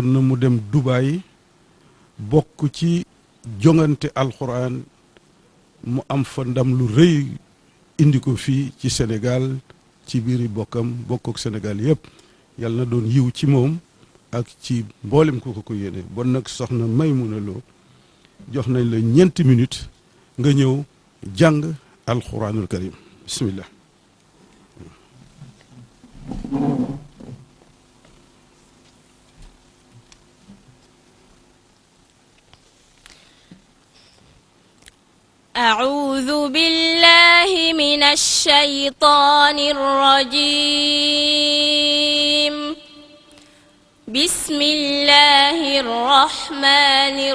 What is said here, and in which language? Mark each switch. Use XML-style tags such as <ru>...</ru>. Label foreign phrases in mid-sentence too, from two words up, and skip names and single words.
<wo>na mu dem Dubaay bokk ci jongante alxuraan mu am fa ndam lu rëy indi ko fii ci Sénégal ci biiri bokkam bokk ak Sénégal yëpp yàlla na doon yiw ci moom ak ci mboolem ko ko yéene bon nag soxna Maymuna Lo jox nañ la 9 minutes nga ñëw jàng</wo> <ar>القرآن الكريم</ar> <wo>bismillah</wo> <ar>أعوذ بالله من الشيطان الرجيم بسم الله الرحمن</ar>